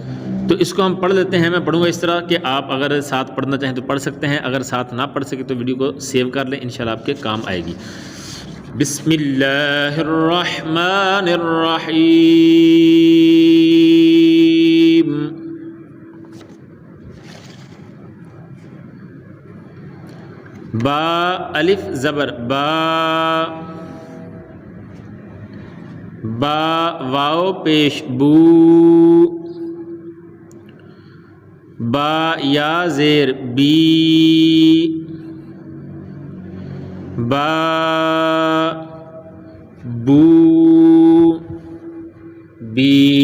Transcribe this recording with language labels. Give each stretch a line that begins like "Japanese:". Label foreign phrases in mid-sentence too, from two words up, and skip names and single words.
Urdu: تو اس کو ہم پڑھ لیتے ہیں. میں پڑھوں گا اس طرح کہ آپ اگر ساتھ پڑھنا چاہیں تو پڑھ سکتے ہیں، اگر ساتھ نہ پڑھ سکے تو ویڈیو کو سیو کر لیں، انشاءاللہ آپ کے کام آئے گی.
Arabic: بسم اللہ الرحمن الرحیم.
Urdu: با الف زبر با، با واو پیش بو، با یا زیر بی، با بو بی.